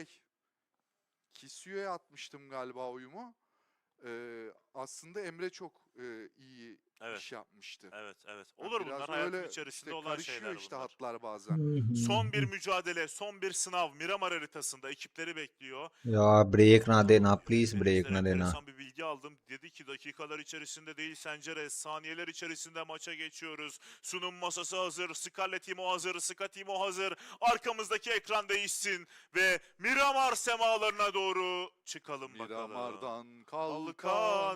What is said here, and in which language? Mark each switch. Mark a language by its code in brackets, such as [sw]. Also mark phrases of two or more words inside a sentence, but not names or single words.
[tr] Kisiyo'ya atmıştım galiba oyumu. Aslında Emre çok iyi Evet. iş yapmıştı. Evet, evet. Yani Olur biraz bunlar hayatın öyle içerisinde işte olan karışıyor şeyler işte bunlar. hatlar bazen. Son bir mücadele, son bir sınav Miramar haritasında ekipleri bekliyor. [hi] Ya break ना देना [en] please break [tr] Deniz'den [hi] ना देना. [tr] enteresan bir bilgi aldım. Dedi ki dakikalar içerisinde değil Senceres, saniyeler içerisinde maça geçiyoruz. Sunum masası hazır, Scarlet Timo hazır, Ska Timo hazır. Arkamızdaki ekran değişsin ve Miramar semalarına doğru çıkalım bakalım. Miramar'dan Kalkan